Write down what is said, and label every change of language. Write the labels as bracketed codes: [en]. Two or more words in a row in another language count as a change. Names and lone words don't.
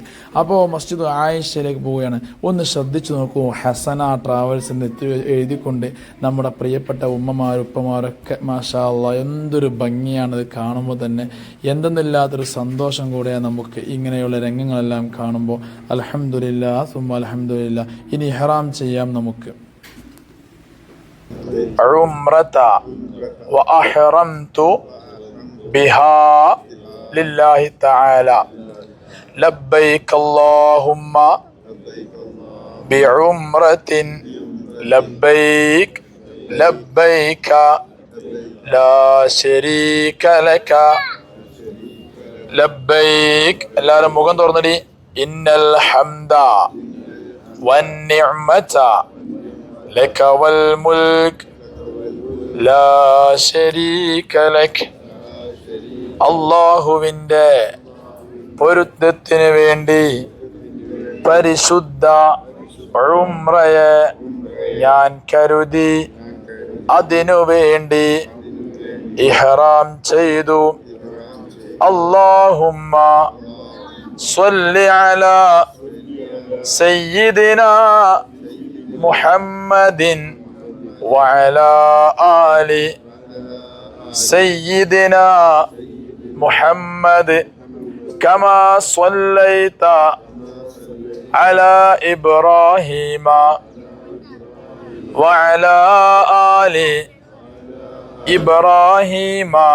[ml] അപ്പോൾ മസ്ജിദ് ആയിഷയിലേക്ക് പോവുകയാണ്. ഒന്ന് ശ്രദ്ധിച്ചു നോക്കൂ, ഹസന ട്രാവൽസ് എന്ന് എഴുതിക്കൊണ്ട് നമ്മുടെ പ്രിയപ്പെട്ട ഉപ്പമാരൊക്കെ [ar] ما شاء الله [ml] എന്തൊരു ഭംഗിയാണത് കാണുമ്പോൾ തന്നെ. എന്തെന്നില്ലാത്തൊരു സന്തോഷം കൂടെയാണ് നമുക്ക് ഇങ്ങനെയുള്ള രംഗങ്ങളെല്ലാം കാണുമ്പോൾ. [ar] الحمد لله ثم الحمد لله. [ml] ഇനി ഇഹ്റാം ചെയ്യാം നമുക്ക്. [ar] عمرة وأحرمت بها لله تعالى لبيك اللهم بعمرة لبيك لبيك لا شريك لك ലബ്ബൈക്. [ml] എല്ലാവരും മുഖം തുറന്നിടി. [ar] إن الحمد والنعمة لك والملك لا شريك لك. [ml] അല്ലാഹുവിൻ്റെ പൊരുത്തത്തിന് വേണ്ടി പരിശുദ്ധ ഉംറയെ ഞാൻ കരുതി അതിനു വേണ്ടി ഇഹ്റാം ചെയ്തു. [ar] اللهم صل على سيدنا محمد وعلى آل سيدنا محمد كما صليت على إبراهيم وعلى آل إبراهيم